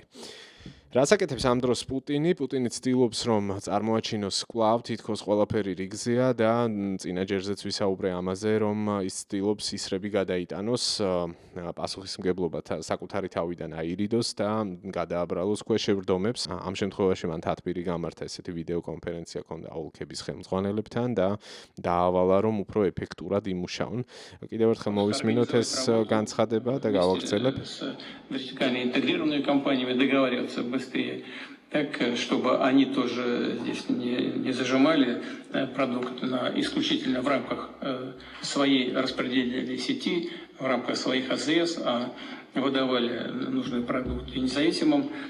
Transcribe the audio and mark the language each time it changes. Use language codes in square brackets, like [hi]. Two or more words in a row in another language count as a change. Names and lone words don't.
[ka] რას აკეთებს ამ დროს პუტინი? პუტინი ცდილობს, რომ წარმოაჩინოს კვლავ თითქოს ყველაფერი რიგზეა და წინაჯერზეც ვისაუბრე ამაზე, რომ ის ცდილობს ისრები გადაიტანოს, პასუხისმგებლობა საკუთარი თავიდან აირიდოს და გადააბრალოს ქვეშევრდომებს. ამ შემთხვევაში მან თათბირი გამართა ესეთი ვიდეო კონფერენცია ჰქონდა ოლქების ხელმძღვანელებთან და დაავალა, რომ უფრო ეფექტურად იმუშაონ. კიდევ ერთხელ მოვისმინოთ ეს განცხადება და გავაგრძელებ. [ru] Быстрее, так, чтобы они тоже здесь не зажимали продукт исключительно в рамках своей распределительной сети, в рамках своих АЗС, а выдавали нужный продукт и независимым